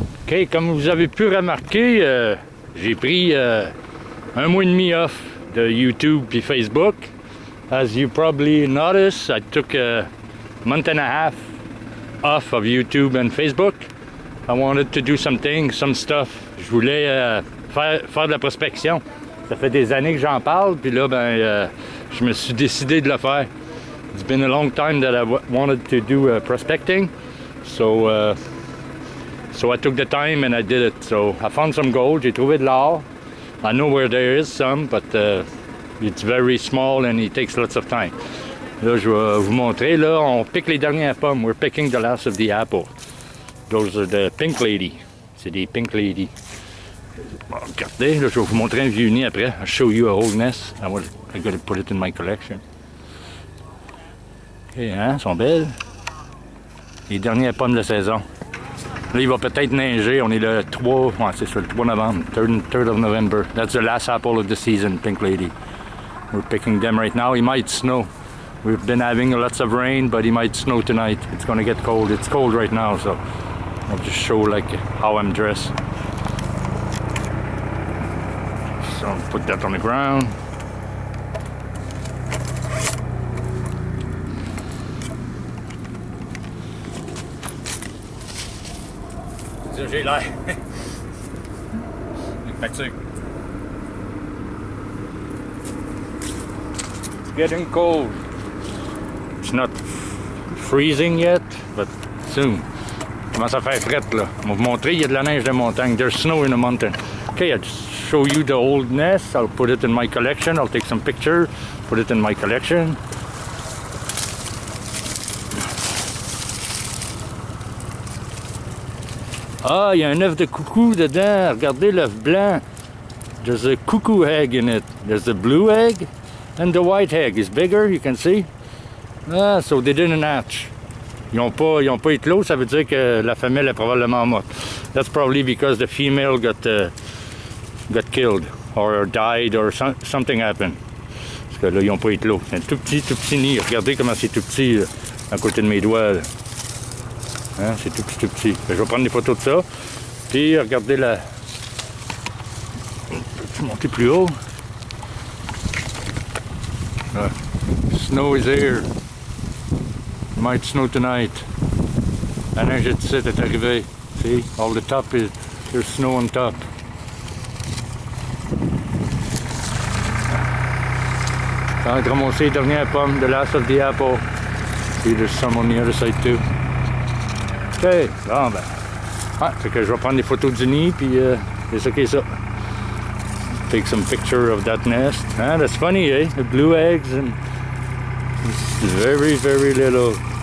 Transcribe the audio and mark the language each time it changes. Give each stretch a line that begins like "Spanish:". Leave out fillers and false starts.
French: OK, comme vous avez pu remarquer, j'ai pris 1 mois et demi off de YouTube et Facebook.
English: As you probably noticed, I took a month and a half off of YouTube and Facebook. I wanted to do something, some stuff.
French: Je voulais faire de la prospection. Ça fait des années que j'en parle, puis là, je me suis décidé de le faire.
English: It's been a long time that I wanted to do prospecting, so I took the time and I did it. So I found some gold.
French: J'ai trouvé de l'or.
English: I know where there is some, but it's very small and it takes lots of time.
French: Là, je vais vous montrer. Là, on pique les dernières pommes.
English: We're picking the last of the apple. Those are the pink lady.
French: C'est des pink lady. Bon, regardez, là, je vais vous montrer un vieux nid après.
English: I'll show you a whole nest. I gotta put it in my collection.
French: OK, hein, elles sont belles. Les dernières pommes de saison. Là, il va peut-être neiger. On est le 3, ouais, c'est ça, le 3 novembre.
English: 3rd of November. That's the last apple of the season, pink lady. We're picking them right now. It might snow. We've been having lots of rain, but it might snow tonight. It's gonna get cold. It's cold right now, so I'll just show like how I'm dressed. So I'll put that on the ground.
French: Ça, j'ai l'air.
English: It's getting cold. It's not freezing yet, but soon.
French: Commence à faire frette là. On va vous montrer, il y a de la neige de montagne.
English: There's snow in the mountain. Okay, I'll just show you the old nest. I'll put it in my collection. I'll take some pictures, put it in my collection.
French: Ah, il y a un œuf de coucou dedans. Regardez l'œuf blanc.
English: There's a cuckoo egg in it. There's the blue egg and the white egg is bigger, you can see. Ah, so they didn't hatch.
French: Ils n'ont pas éclos, ça veut dire que la femelle est probablement morte.
English: That's probably because the female got killed or died or something happened.
French: Parce que là, ils n'ont pas éclos. C'est un tout petit nid. Regardez comment c'est tout petit à côté de mes doigts. Là. Hein, c'est tout petit. Je vais prendre des photos de ça. Puis regardez la... Je vais monter plus haut.
English: Là. Snow is here. It might snow tonight.
French: La neige est arrivée.
English: See, all the top is... There's snow on top.
French: Ça va être ramassé les dernières pommes,
English: the last of the apple. Puis there's some on the other side too.
French: OK, bon ben. Ah, fait que je vais prendre des photos du nid, puis c'est ça qui est ça.
English: Take some picture of that nest. Ah, that's funny, eh? The blue eggs and it's very, very little.